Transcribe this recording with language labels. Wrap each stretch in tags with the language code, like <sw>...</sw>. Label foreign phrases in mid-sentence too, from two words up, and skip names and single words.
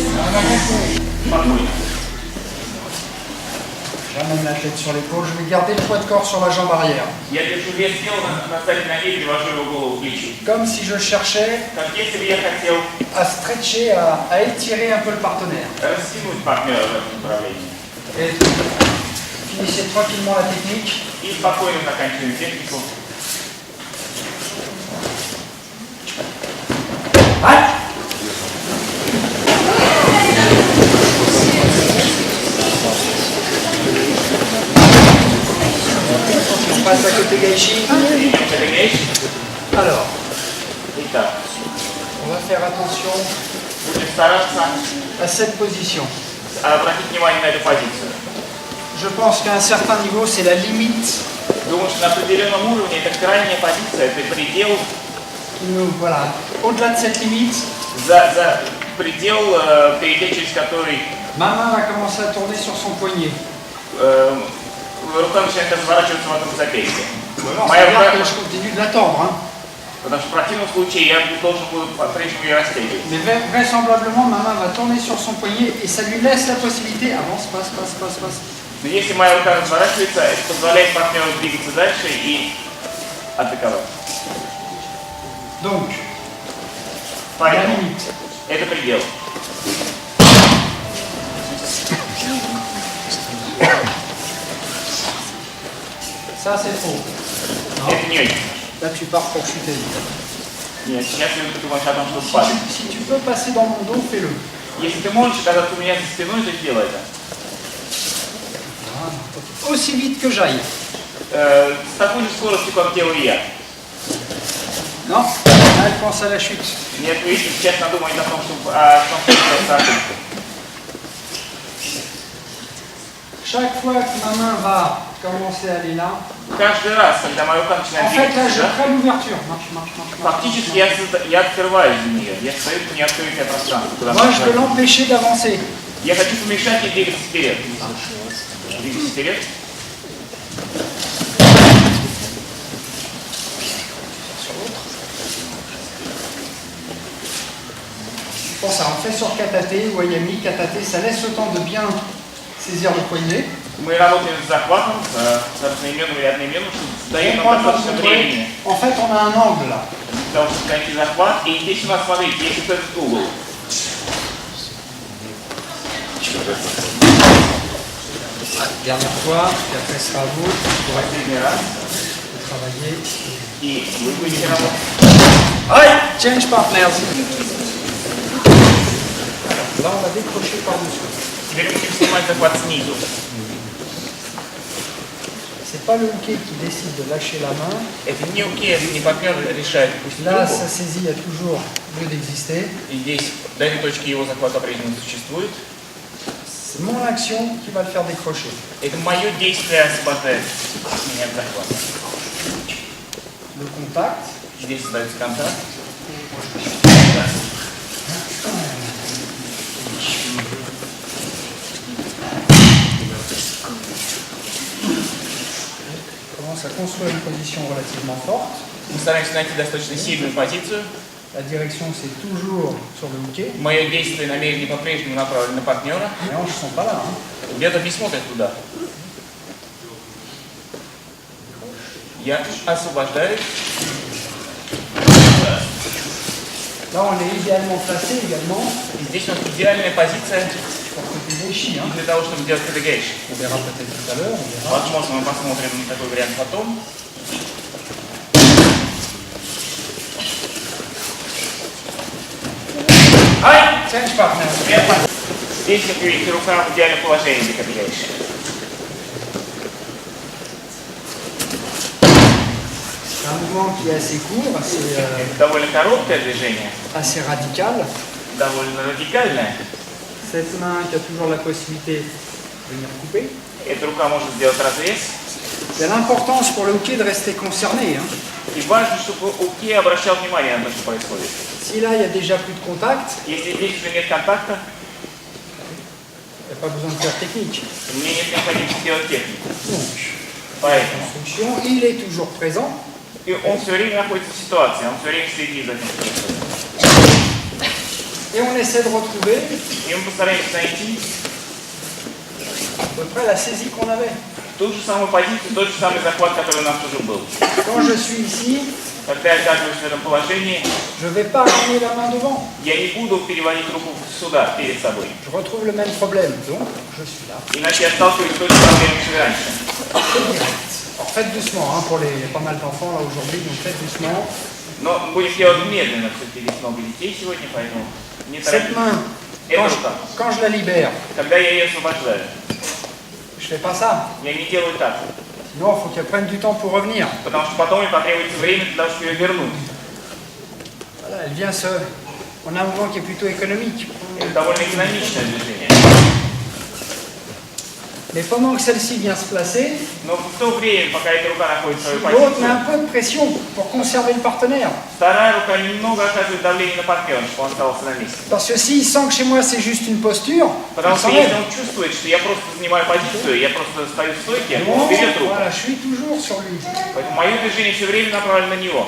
<ru>Спокойно.</ru> <fr>J'amène la tête sur l'épaule, je vais garder le poids de corps sur la jambe arrière.</fr> <ru>Я держу вес тела на задней ноге и перевожу его голову в плечи.</ru> <fr>Comme si je cherchais</fr> <ru>Как если бы я хотел</ru> <fr>à stretcher, à étirer un peu le partenaire.</fr> <ru>растянуть партнера в этом направлении.</ru> <fr>Et finissez tranquillement la technique.</fr> <ru>И спокойно заканчиваем технику.</ru> <fr>On passe à côté Gaishi. Alors,</fr> <ru>Итак,</ru> <fr>on va faire attention</fr> <ru>будем стараться</ru> <fr>à cette position.</fr> <ru>обратить внимание на эту позицию.</ru> <fr>Je pense qu'à un certain niveau, c'est la limite</fr> <ru>Думаю, что на определенном уровне это крайняя позиция, это предел,</ru> <fr>qui nous, voilà. Au-delà de cette limite,</fr> <ru>за предел, перейдя через который</ru> <fr>ma main va commencer à tourner sur son poignet.</fr> <ru>рука начинает разворачиваться вокруг запястья.</ru> <fr>Ça</fr> <ru>Моя</ru> <fr>veut dire</fr> <ru>рука,</ru> <fr>que je continue de l'attendre. Hein.</fr> <ru>потому что в противном случае я должен буду по-прежнему ее растягивать.</ru> <fr>Mais vraisemblablement, ma main va tourner sur son poignet et ça lui laisse la possibilité. Avance, passe.</fr> <ru>Но если моя рука разворачивается, это позволяет партнеру двигаться дальше и атаковать.</ru> <fr>Donc, la</fr> <ru>Поэтому</ru> <fr>limite.</fr> <ru>это предел.</ru> <fr>Ça, c'est faux.</fr> <ru>Это не очень.</ru> <fr>Là, tu pars pour chuter.</fr> <ru>Нет, сейчас я думаю о том, что</ru> <fr>Si</fr> <ru>падать.</ru> <fr>si tu peux passer dans mon dos, fais-le.</fr> <ru>Если ты можешь оказаться у меня за спиной, то сделай это.</ru> <fr>Aussi vite que j'aille.</fr> <ru>С такой же скоростью, как делаю я.</ru> <fr>Non, là, elle pense à la chute.</fr> <ru>Нет, вы сейчас надумаете о том, что это ошибка.</ru> <fr>Chaque fois que ma main va commencer à aller là,</fr> <ru>Каждый раз, когда моя рука</ru> <fr>en</fr> <ru>начинает</ru> <fr>fait, là,</fr> <ru>двигаться,</ru> <fr>je</fr> <ru>да,</ru> <fr>crée l'ouverture. Marche.</fr> <ru>фактически я открываюсь за нее. Я стою в неоткрытое пространство. Куда</ru> <fr>Moi, je veux</fr> <ru>можно.</ru> <fr>l'empêcher d'avancer.</fr> <ru>Я хочу помешать ей двигаться вперед. Двигаться вперед.</ru> <fr>Pour ça, on fait sur</fr> <ja>Katate, Wayami, Katate,</ja> <fr>ça laisse le temps de bien saisir le poignet.</fr> <ru>Мы работаем с захватом, с одноименным и одноименным, чтобы даем</ru> <fr>On</fr> <ru>нам</ru> <fr>prend</fr> <ru>достаточно</ru> <fr>le</fr> <ru>времени.</ru> <fr>En fait, on a un angle là.</fr> <ru>Для того, чтобы найти захват. И здесь у нас, смотрите, есть вот этот угол.</ru> <fr>Dernière fois, puis après ce sera à vous</fr> <ru>Последний раз.</ru> <fr>de travailler.</fr> <ru>И вы будете работать.</ru> <en>Aïe! Change partners.</en> <fr>Là, on va décrocher par-dessus.</fr> <ru>Теперь мы будем снимать захват снизу.</ru> <fr>C'est pas le hooké qui décide de lâcher la main.</fr> <ru>Это не окей, это не партнер решает пустить</ru> <fr>Là,</fr> <ru>руку.</ru> <fr>sa saisie a toujours lieu d'exister.</fr> <ru>И здесь, до этой точки его захват по-прежнему существует.</ru> <fr>C'est mon action qui va le faire décrocher.</fr> <ru>Это мое действие освобождает меня от захвата.</ru> <fr>Le contact.</fr> <ru>Здесь создается контакт.</ru> <fr>On commence à construire une position relativement forte.</fr> <ru>Мы стараемся найти достаточно сильную позицию.</ru> <fr>La direction, c'est toujours sur le hooké.</fr> <ru>Мое действие и намерение по-прежнему направлено на партнера.</ru> <fr>Les hanches sont pas là. Hein.</fr> <ru>Где-то не смотрит туда. Я освобождаюсь.</ru> <fr>Là, on est idéalement placé également</fr> <ru>И здесь у нас идеальная позиция</ru> <fr>pour côté Gaishi. Hein.</fr> <ru>для того, чтобы делать категейш.</ru> <fr>On verra peut-être tout à l'heure. On verra.</fr> <ru>Возможно, мы посмотрим на такой вариант потом.</ru> <en>Aïe! Change partners.</en> <ru>Верно? Здесь, как видите, рука в идеальном положении для категейш.</ru> <fr>C'est un mouvement qui est assez court,</fr> <ru>Это довольно короткое движение,</ru> <fr>assez radical.</fr> <ru>довольно радикальное.</ru> <fr>Cette main qui a toujours la possibilité de venir couper.</fr> <ru>Эта рука может сделать разрез.</ru> <fr>Il y a l'importance pour le hooké de rester concerné. Hein.</fr> <ru>И важно, чтобы Уки обращал внимание на то, что происходит.</ru> <fr>Si là, il y a déjà plus de contact,</fr> <ru>Если здесь уже нет контакта,</ru> <fr>il n'y a pas besoin de faire technique.</fr> <ru>мне нет необходимости делать технику.</ru> <fr>Donc,</fr> <ru>Поэтому.</ru> <fr>construction, il est toujours présent.</fr> <ru>И он все время находится в ситуации, он все время следит за тем, что происходит.</ru> <fr>Et Et on essaie de retrouver</fr> <ru>И мы постараемся найти</ru> <fr>à peu près la saisie qu'on avait.</fr> <ru>ту же самую позицию, тот же самый захват, который у нас уже был.</ru> <fr>Quand je suis ici,</fr> <ru>Когда я оказываюсь в этом положении,</ru> <fr>je ne vais pas ramener la main devant.</fr> <ru>я не буду переводить руку сюда, перед собой.</ru> <fr>Je retrouve le même problème. Donc, je suis là.</fr> <ru>Иначе я сталкиваюсь с той же проблемой, что и раньше.</ru> <fr>C'est direct. Alors faites doucement, hein, pour les pas mal d'enfants là aujourd'hui, donc faites doucement.</fr> <ru>Но будем делать медленно, все-таки здесь много детей сегодня, поэтому не</ru> <fr>Cette</fr> <ru>торопитесь.</ru> <fr>main,</fr> <ru>Это рука.</ru> <fr>quand je la libère,</fr> <ru>Когда я ее освобождаю,</ru> <fr>je fais pas ça.</fr> <ru>я не делаю так.</ru> <fr>Sinon, il faut qu'elle prenne du temps pour revenir.</fr> <ru>Потому что потом мне потребуется время для того, чтобы ее вернуть.</ru> <fr>Voilà, elle vient se... On a un mouvement qui est plutôt économique.</fr> <ru>Это довольно экономичное движение.</ru> <fr>Mais pendant que celle-ci vient se placer,</fr> <ru>Но в то время, пока эта рука находит свою</ru> <fr>l'autre met un</fr> <ru>позицию,</ru> <fr>peu de pression pour conserver le partenaire.</fr> <ru>вторая рука немного оказывает давление на партнера, чтобы он оставался на месте.</ru> <fr>Parce que s'il sent que chez moi c'est juste une posture,</fr> <ru>Потому</ru> <fr>il</fr> <ru>что если</ru> <fr>s'enlève.</fr> <ru>он чувствует, что я просто занимаю позицию, я просто стою в стойке,</ru> <fr>Non,</fr> <ru>он берет руку.</ru> <fr>voilà, je suis toujours sur lui.</fr> <ru>Поэтому мое движение все время направлено на него.</ru>